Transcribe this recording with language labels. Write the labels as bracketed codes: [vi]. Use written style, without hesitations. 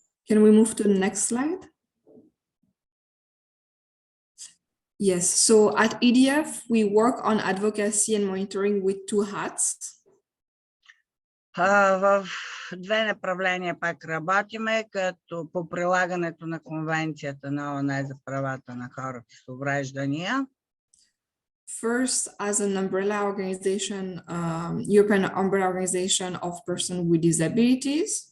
[en] Can we move to the next slide? Yes, so at EDF, we work on advocacy and monitoring with two hats. [bg] В две направления пак работиме, като по прилагането на Конвенцията на ООН за правата на хората с увреждания. [en] First, as an umbrella organization, European umbrella organization of persons with disabilities.